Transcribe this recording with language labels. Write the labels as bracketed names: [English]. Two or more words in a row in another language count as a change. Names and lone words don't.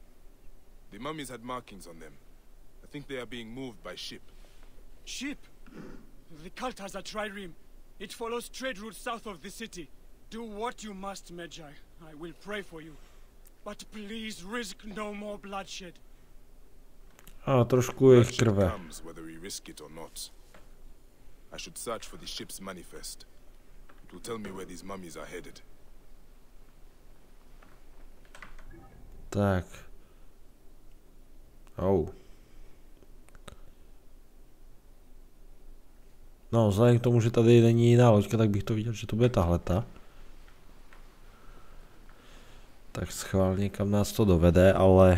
[English] The mummies had markings on them. I think they are being moved by ship. Ship? The cult has a trireme. It follows trade routes south of the city. Do what you must, Magi. I will pray for you. But please risk no more bloodshed. [Czech] A trošku jejich krve. [English] I should search for the ship's manifest. It will tell me where these mummies are headed. [Czech] Tak. No, vzhledem k tomu, že tady není jiná loďka, tak bych to viděl, že to bude tahleta. Tak schválně, kam nás to dovede, ale...